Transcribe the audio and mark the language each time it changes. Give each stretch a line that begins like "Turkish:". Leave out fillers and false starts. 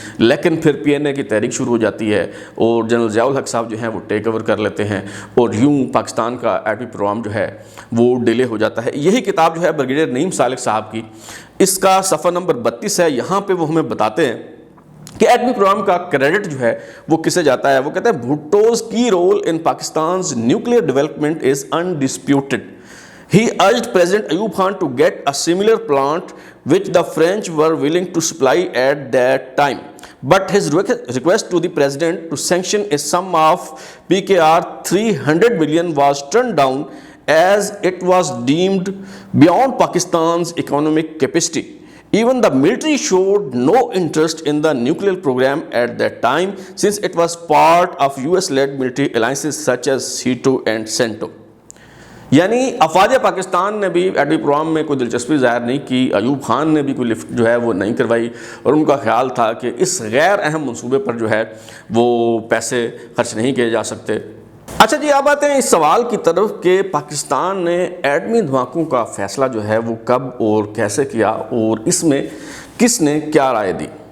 Urdu: لیکن پھر PNA کی تحریک شروع ہو جاتی ہے اور جنرل ضیاء الحق صاحب جو ہیں وہ ٹیک اوور کر لیتے ہیں اور یوں پاکستان کا ایٹمی پروگرام جو ہے وہ ڈیلے ہو جاتا ہے. یہی کتاب جو ہے بریگیڈیئر نعیم سالک صاحب کی, اس کا صفحہ نمبر 32 ہے. یہاں پہ وہ ہمیں بتاتے ہیں کہ ایٹمی پروگرام کا کریڈٹ جو ہے وہ کسے جاتا ہے. وہ کہتے ہیں
English: بھٹوز کی role in Pakistan's nuclear development is undisputed. He urged President Ayub Khan to get a similar plant which the French were willing to supply at that time. But his request to the president to sanction a sum of PKR 300 million was turned down as it was deemed beyond Pakistan's economic capacity. Even the military showed no interest in the nuclear program at that time since it was part of US-led military alliances such as SEATO and CENTO.
Urdu: یعنی افواج پاکستان نے بھی ایٹمی programme میں کوئی دلچسپی ظاہر نہیں کی، ایوب خان نے بھی کوئی لفٹ جو ہے وہ نہیں کروائی، اور ان کا خیال تھا کہ اس غیر اہم منصوبے پر جو ہے وہ پیسے خرچ نہیں کیے جا سکتے۔ اچھا جی، اب آتے ہیں اس سوال کی طرف کہ پاکستان نے ایٹمی دھماکوں کا فیصلہ جو ہے وہ کب اور کیسے کیا، اور اس میں کس نے کیا رائے دی۔